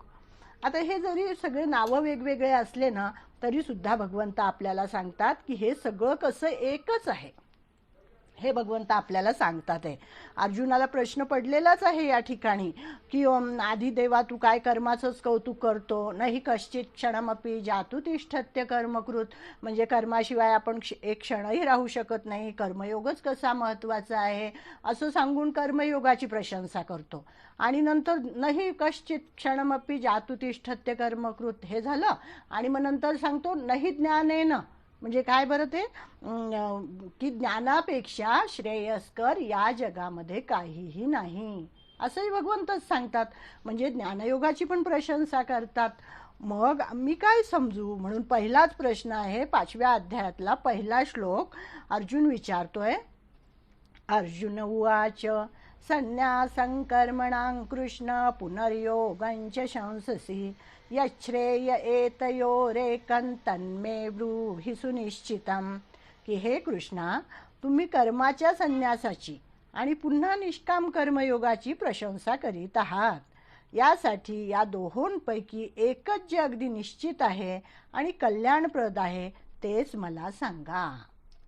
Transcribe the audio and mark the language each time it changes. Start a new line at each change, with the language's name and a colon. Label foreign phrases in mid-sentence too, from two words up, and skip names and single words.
Marathi: आता हे जरी सगळे नावं वेगवेगळे असले ना, तरी सुद्धा भगवंत आपल्याला सांगतात की हे सगळं कसं एकच आहे, हे भगवंत आपल्याला सांगतात आहे. अर्जुनाला प्रश्न पडलेलाच आहे या ठिकाणी की आधी देवा तू काय कर्माचंच कौतुक करतो,
Sanskrit: नाही कश्चित क्षणमपि जातु तिष्ठत्य कर्मकृत.
Marathi: म्हणजे कर्माशिवाय आपण एक क्षणही राहू शकत नाही, कर्मयोगच कसा महत्त्वाचा आहे असं सांगून कर्मयोगाची प्रशंसा करतो. आणि नंतर
Sanskrit: नाही कश्चित क्षणमपि जातु तिष्ठत्य कर्मकृत
Marathi: हे झालं. आणि मग नंतर सांगतो
Sanskrit: नाही ज्ञानेन.
Marathi: म्हणजे काय बरं ते की ज्ञानापेक्षा श्रेयस्कर या जगामध्ये काहीही नाही, असंही भगवंतच सांगतात. म्हणजे ज्ञानयोगाची पण प्रशंसा करतात. मग मी काय समजू, म्हणून पहिलाच प्रश्न आहे 5व्या अध्यायातला पहिला श्लोक. अर्जुन विचारतोय.
Sanskrit: अर्जुन उवाच संन्यासं कर्मणां कृष्ण पुनर्योगञ्च शंससि यच्छ्रेय एतयोरेकं तन्मे ब्रूहि सुनिश्चितम.
Marathi: की हे कृष्णा, तुम्ही कर्माच्या संन्यासाची आणि पुन्हा निष्काम कर्मयोगाची प्रशंसा करीत आहात. यासाठी या दोहोंपैकी एकच जे अगदी निश्चित आहे आणि कल्याणप्रद आहे तेच मला सांगा.